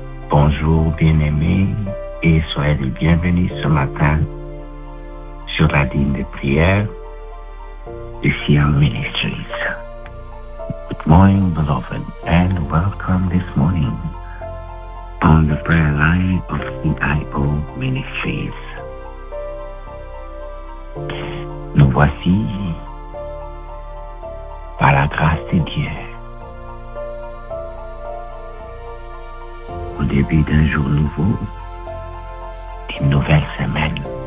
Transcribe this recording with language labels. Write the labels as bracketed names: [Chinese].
[French] Bonjour, bien-aimés, et soyez les bienvenus ce matin sur la ligne de prière de Sion Ministries. [English] Good morning, beloved, and welcome this morning on the prayer line of CIO Ministries. [French] Nous voici, par la grâce de Dieu, au début d'un jour nouveau, d'une nouvelle semaine,